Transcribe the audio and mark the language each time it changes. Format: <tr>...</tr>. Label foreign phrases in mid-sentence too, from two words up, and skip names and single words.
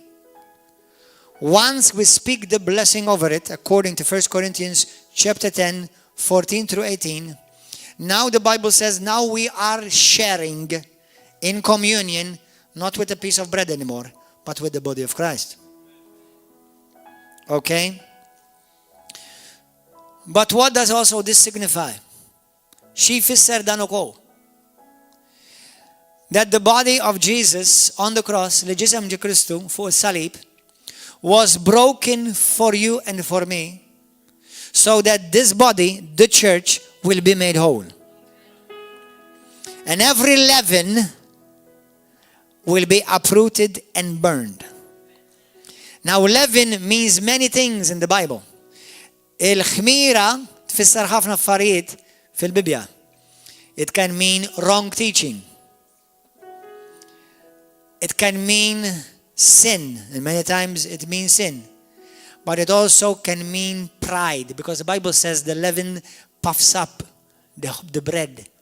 <en>Once we speak the blessing over it, according to 1 Corinthians chapter 10, 14 through 18, now the Bible says, now we are sharing in communion, not with a piece of bread anymore, but with the body of Christ. Okay? But what does also this signify?</en> <mt>Xi fisser dan ukoll.</mt> <en>That the body of Jesus on the cross,</en> <mt>li ġisem ġi Kristu fuq is-salib,</mt> <en>was broken for you and for me, so that this body, the church, will be made whole. And every leaven will be uprooted and burned. Now, leaven means many things in the Bible.</en> <mt>Il-ħmira tfisser ħafna affarijiet fil-Bibja.</mt> <en>It can mean wrong teaching. It can mean sin. And many times it means sin. But it also can mean pride. Because the Bible says the leaven puffs up the bread.</en>